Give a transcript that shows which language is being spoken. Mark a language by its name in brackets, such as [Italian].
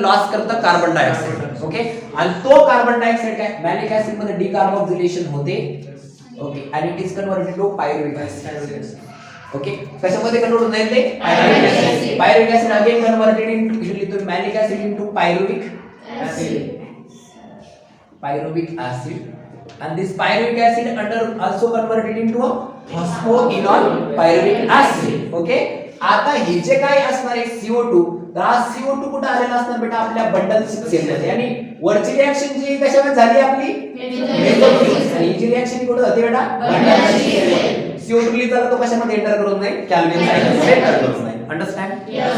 [Marathi] Loss करतं carbon dioxide. Okay, आणि तो कार्बन डायऑक्साइड काय मॅलिक ऍसिड मध्ये डिकार्बोक्सिलेशन होते. ओके, आणि [English] It is converted to pyruvic acid. [Marathi] Okay, कशामध्ये कन्वर्ट होत आहे ते? [English] Pyruvic acid again converted into, equally to malic acid into pyruvic acid. Pyruvic acid. and this pyruvic acid under also converted into a phosphoenol pyruvic acid. [Marathi] Okay, आता हे जे काय असणार आहे CO2, तर हा CO2 कुठे आलेला असणार बेटा? आपल्या बंडल सेल मध्ये. आणि वरची रिॲक्शन जी कशामध्ये झाली आपली? मेसोफिल. आणि ही जी रिॲक्शन कुठे होते बेटा? Bundle sale. CO2 लिहिताना तो कशामध्ये एंटर करत नाही? कॅल्विन सायकल एंटर करत नाही. अंडरस्टँड?